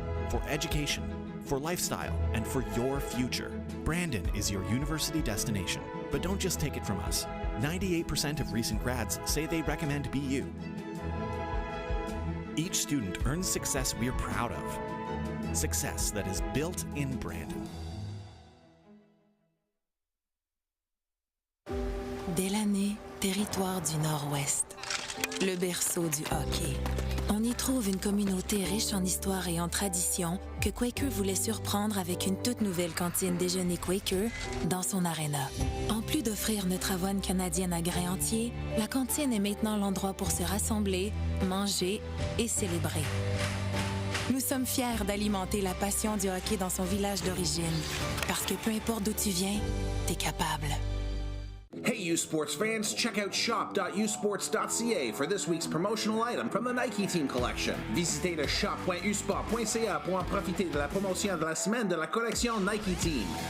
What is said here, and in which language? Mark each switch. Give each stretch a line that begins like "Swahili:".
English: For education, for lifestyle, and for your future, Brandon is your university destination. But don't just take it from us. 98% of recent grads say they recommend BU. Each student earns success we're proud of. Success that is built in Brandon.
French: Délaney, territoire du Nord-Ouest. Le berceau du hockey. On y trouve une communauté riche en histoire et en tradition que Quaker voulait surprendre avec une toute nouvelle cantine déjeuner Quaker dans son aréna. En plus d'offrir notre avoine canadienne à grains entiers, la cantine est maintenant l'endroit pour se rassembler, manger et célébrer. Nous sommes fiers d'alimenter la passion du hockey dans son village d'origine, parce que peu importe d'où tu viens, t'es capable.
English: Hey, U Sports fans, check out shop.usports.ca for this week's promotional item from the Nike Team Collection.
French: Visitez le shop.usport.ca pour en profiter de la promotion de la semaine de la collection Nike Team.